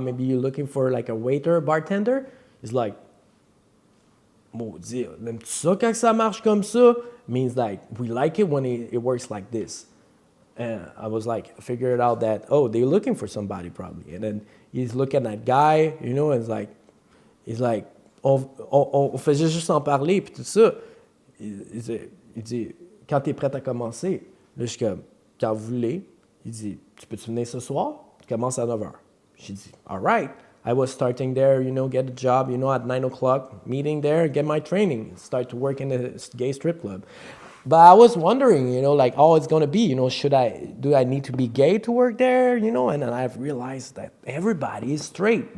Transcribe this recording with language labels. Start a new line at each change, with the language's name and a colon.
English: Maybe you're looking for like a waiter, bartender? He's like,
French: maudit, l'aimes-tu ça quand ça marche comme ça?
English: Means like, we like it when it works like this. And I was like, I figured out that, oh, they're looking for somebody probably. And then he's looking at that guy, and he's like,
French: on faisait juste en parler, puis tout ça. Il dit, quand t'es prête à commencer? Là, je suis comme, quand vous voulez. Il dit, tu peux-tu venir ce soir? Tu commences à 9h. J'ai dit,
English: all right. I was starting there, get a job, at 9 o'clock, meeting there, get my training, start to work in the gay strip club. But I was wondering, like, oh, it's going to be, do I need to be gay to work there? And then I've realized that everybody is straight.